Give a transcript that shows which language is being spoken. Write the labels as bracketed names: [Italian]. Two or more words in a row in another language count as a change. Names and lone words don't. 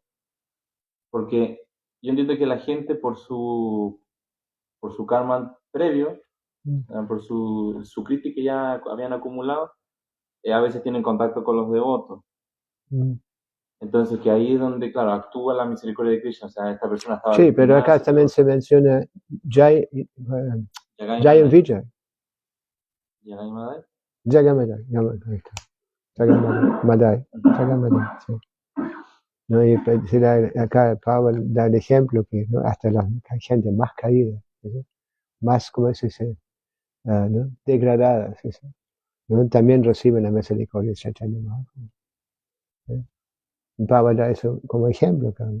[Spanish] Porque yo entiendo que la gente por su karma previo, por su crítica que ya habían acumulado, a veces tienen contacto con los devotos. Entonces, que ahí es donde, claro, actúa la misericordia de Krishna. O sea, esta persona estaba... Sí, pero acá también se menciona Jai and Vijay. Jagamadai. Jagamadai, sí. ¿No? Y acá Pablo da el ejemplo que, ¿no? Hasta la gente más caída, ¿no? Más, como se dice, ¿no? Degradada, ¿sí? ¿No? También reciben la misericordia de Chaitanya Mahaprabhu. Pablo da eso como ejemplo, ¿no?